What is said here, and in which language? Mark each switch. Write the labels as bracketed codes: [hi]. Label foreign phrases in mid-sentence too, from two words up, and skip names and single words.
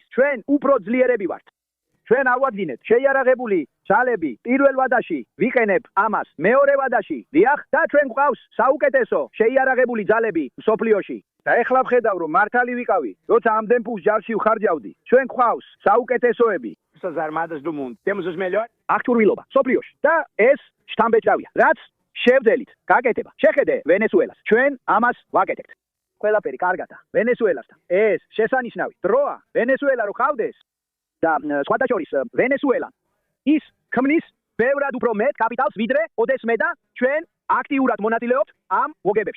[ka] ჩვენ უფრო ძლიერები ვართ. ჩვენ ავადგინეთ შეიარაღებული ძალები პირველ ვადაში, ვიყენებ ამას მეორე ვადაში. დიახ, და ჩვენ გვყავს საუკეთესო შეიარაღებული ძალები მსოფლიოში. და ეხლა ვხედავ, რომ მართალი ვიყავი, როცა ამდენ ფულს ჯარში ვხარჯავდი. ჩვენ გვყავს საუკეთესოები. [pt] Forças Armadas do mundo. Temos os melhores. [ka] აღჭურვილობა მსოფლიოში. და ეს შთამბეჭდავია. რაც შევძელით გაკეთება. შეხედე ვენესუელას. ჩვენ ამას ვაკეთებთ. ყველაფერი კარგადა. ვენესუელასთან. ეს შესანიშნავი დროა. ვენესუელა რო ხავდეს და სხვათა შორის ვენესუელა ის ქმნის ბევრად უფრო მეტ კაპიტალს ვიდრე ოდესმე და ჩვენ აქტიურად მონაწილეობთ ამ მოგებებში.